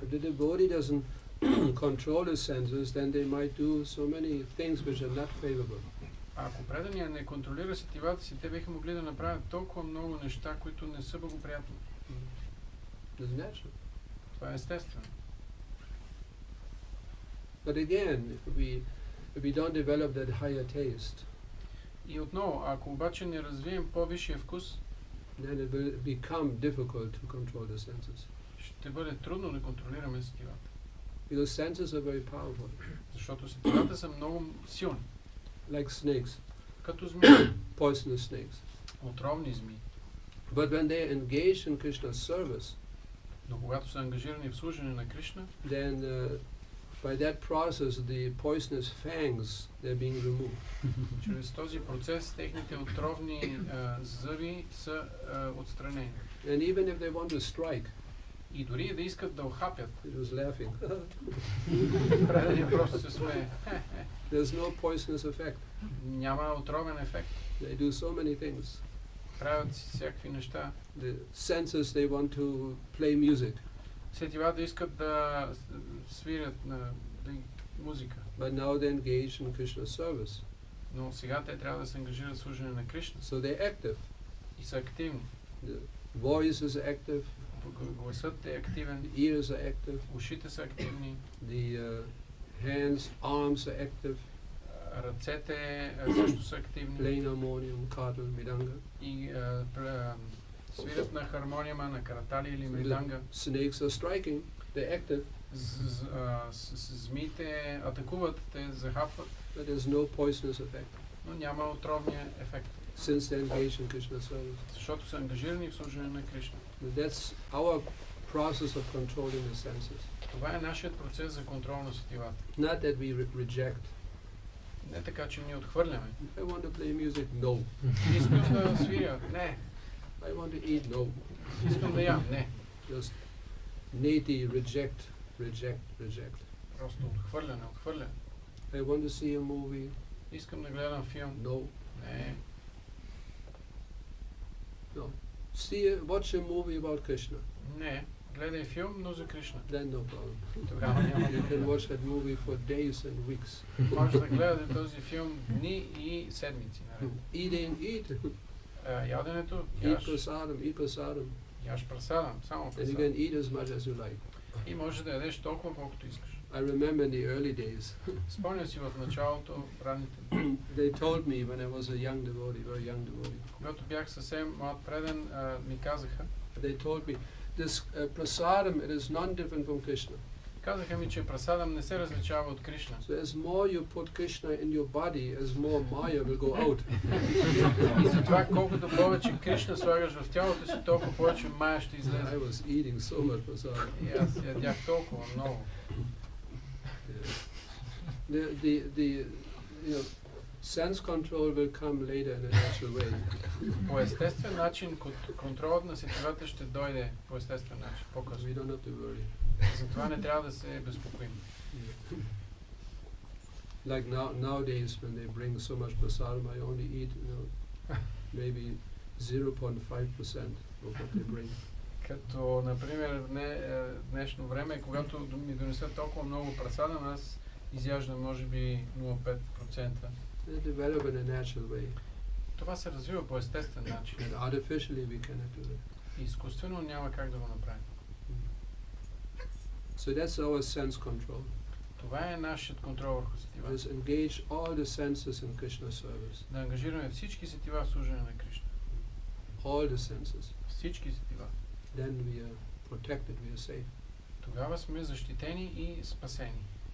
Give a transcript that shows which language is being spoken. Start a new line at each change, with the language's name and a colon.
English: If the devotee doesn't control his senses, then they might do so many things which are not favorable.
Bulgarian: Ако преданият не контролира сетивата си, те биха могли да направят толкова много неща, които не са благоприятни.
English: It's natural.
Bulgarian: Това е естествено.
English: But again, if we don't develop that higher taste,
Bulgarian: И отново, ако обаче не развием по-висшия вкус,
English: then it will become difficult to control the senses.
Bulgarian: ще бъде трудно да контролираме сетивата.
English: Because senses are very powerful,
Bulgarian: Защото сетивата са много силни.
English: like snakes,
Bulgarian: Като змии,
English: poisonous snakes.
Bulgarian: отровни змии.
English: But when they are engaged in Krishna's service,
Bulgarian: Но когато са ангажирани в служене на Кришна,
English: then by that process the poisonous fangs, they're being removed.
Bulgarian: чрез този процес техните отровни зъби са отстранени.
English: And even if they want to strike,
Bulgarian: И дори да искат да охапят,
English: it was laughing.
Bulgarian: преданият просто се смее.
English: There's no poisonous effect.
Bulgarian: Няма отровен ефект.
English: They do so many things.
Bulgarian: Правят си всякакви неща.
English: The senses, they want to play music,
Bulgarian: Сетивата искат да свирят на музика.
English: but now they're engaged in Krishna's service.
Bulgarian: Но сега те трябва да се ангажират в служене на Кришна.
English: So they're active.
Bulgarian: И са активни.
English: The voice is active,
Bulgarian: Гласът е активен,
English: the ears are active,
Bulgarian: ушите са активни,
English: the hands, arms are active,
Bulgarian: ръцете също са активни.
English: playing harmonium, kartal, mridanga.
Bulgarian: И свирят на хармониума, на каратали или
English: The
Bulgarian: мриданга.
English: snakes are striking, they're active,
Bulgarian: Змиите атакуват, те захапват,
English: but there's no poisonous effect,
Bulgarian: но няма отровния ефект,
English: since they're engaged in Krishna's service.
Bulgarian: защото са ангажирани в служене на Кришна.
English: But that's our process of controlling the senses.
Bulgarian: Това е нашият процес за контрол на сетивата.
English: Not that we reject.
Bulgarian: Не така, че ние отхвърляме.
English: I want to play music, no.
Bulgarian: Искам да свиря, не.
English: I want to eat, no.
Bulgarian: Искам да ям, не.
English: Just neti, reject, reject.
Bulgarian: Просто отхвърляне.
English: I want to see a movie,
Bulgarian: Искам да гледам филм,
English: no.
Bulgarian: не.
English: Watch a movie about Krishna,
Bulgarian: Не. Гледай филм, но за Кришна.
English: then no problem.
Bulgarian: Тогава няма
English: You can
Bulgarian: проблем.
English: watch that movie for days and weeks.
Bulgarian: Може да гледате този филм дни и седмици. Наред.
English: Eat.
Bulgarian: Яденето,
English: Eat prasadam.
Bulgarian: яш прасадам, само
English: And you
Bulgarian: прасадам.
English: can eat as much as you like.
Bulgarian: И може да ядеш толкова, колкото искаш.
English: I remember in the early days,
Bulgarian: Спомням си в началото, ранните,
English: they told me when I was a young devotee, very young devotee,
Bulgarian: когато бях съвсем млад преден, ми казаха,
English: they told me, this prasadam, it is non-different from Krishna.
Bulgarian: казаха ми, че прасадам не се различава от Кришна.
English: So as more you put Krishna in your body, as more Maya will go out.
Bulgarian: И затова колкото повече Кришна слагаш в тялото си, толкова повече Майя ще
English: I
Bulgarian: излезе.
English: was eating so much prasadam.
Bulgarian: И аз ядях толкова много.
English: The sense control will come later in a natural way.
Bulgarian: По естествен начин контролът на сетивата ще дойде по естествен начин, по-късно.
English: We don't have to worry.
Bulgarian: Затова не трябва да се безпокоим.
English: Like nowadays, when they bring so much prasadam, I only eat, maybe 0.5% of what they bring.
Bulgarian: Като, например, в днешно време, когато ми донесат толкова много прасадам, аз изяждам може би 0,5%.
English: They develop in a natural way.
Bulgarian: Това се развива по естествен начин.
English: And artificially we cannot do it.
Bulgarian: Изкуствено няма как да го направим.
English: So that's our sense control.
Bulgarian: Това е нашият контрол върху сетива.
English: Is engage all the senses in Krishna's service.
Bulgarian: Да ангажираме всички сетива в служене на Кришна.
English: All the senses.
Bulgarian: Всички сетива.
English: Then we are protected, we are safe.
Bulgarian: Тогава сме защитени и спасени.